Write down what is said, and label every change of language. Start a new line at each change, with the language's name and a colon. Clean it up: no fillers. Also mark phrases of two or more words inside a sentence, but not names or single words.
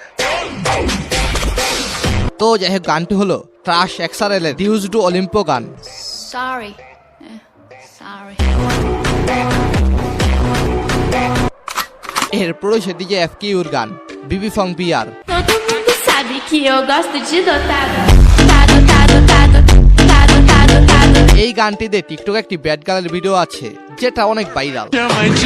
Bangla: তো যাই হোক, গানটি হলো ট্রাশ এক্সআরএল এর ডিউজ টু অলিম্পো গান।
English: Sorry.
Bangla: এরপর সে ডিজে এফকিউর গান বিবি ফং বিআর।
Portuguese: Todo mundo sabe que eu gosto de dotado.
Bangla: এই গানটিতে টিকটকে একটি ব্যাড গার্লের ভিডিও আছে যেটা অনেক ভাইরাল।